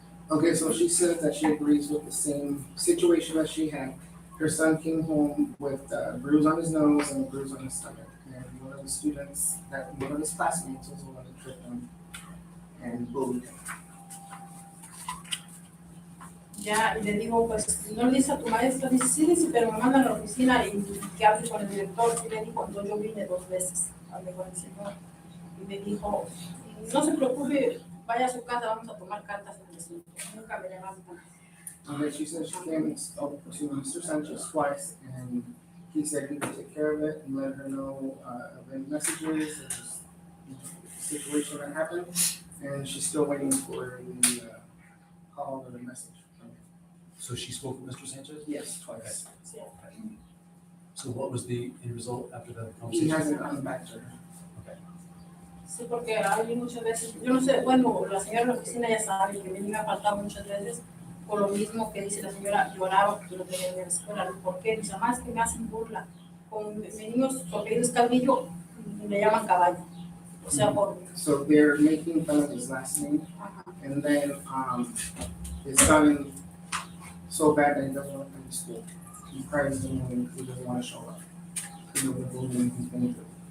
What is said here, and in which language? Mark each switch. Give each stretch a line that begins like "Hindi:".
English: Okay, so she says that she agrees with the same situation that she had. Her son came home with a bruise on his nose and a bruise on his stomach. And one of his classmates was the one that tripped him and bullied him.
Spanish: Ya, y le digo, pues, no le dice a tu maestra, dice, sí, dice, pero me mandan a la oficina y que hable con el director. Y le dijo, entonces yo vine 2 veces, hablé con el señor. Y me dijo, no se preocupe, vaya a su casa, vamos a tomar cartas en el asunto. Nunca me levantan.
English: Okay, she said she came and spoke to Mr. Sanchez twice, and he said he would take care of it and let her know of any messages or just the situation that happened. And she's still waiting for the call or the message from him. So she spoke with Mr. Sanchez? Yes, twice.
Spanish: Sí.
English: So what was the end result after the He conversation? hasn't gotten back to her.
Spanish: Sí, porque hay muchas veces, yo no sé, bueno, la señora de la oficina ya sabe que me ha faltado muchas veces por lo mismo que dice la señora, lloraba porque lo tenía en la escuela. ¿Por qué? Dice, más que me hacen burla. Con mis niños, su apellido es Calvillo, le llaman caballo. O sea, por...
English: So they're making fun of his last name, and then it's gotten so bad that he doesn't want to come to school. He cries and he doesn't want to show up. Because of the bullying he's been through.